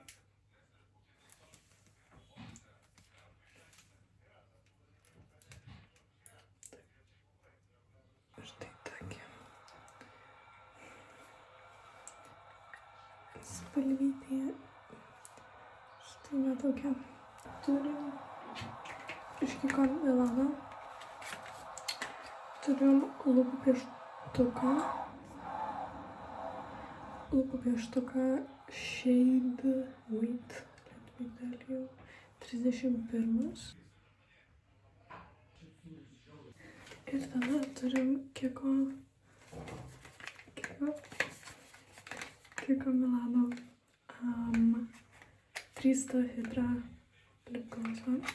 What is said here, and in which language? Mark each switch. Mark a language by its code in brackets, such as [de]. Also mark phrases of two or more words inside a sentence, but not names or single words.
[lt] Ir tai tokia spalvytė. Štai netokia. Turim iš Kiko Milano. Turim lūpų pieštuką. Lūpų pieštuką Shade White, [en] let me tell you, [lt] 31. Ir tada turim Kiko Milano 300 Hydra lip glossą.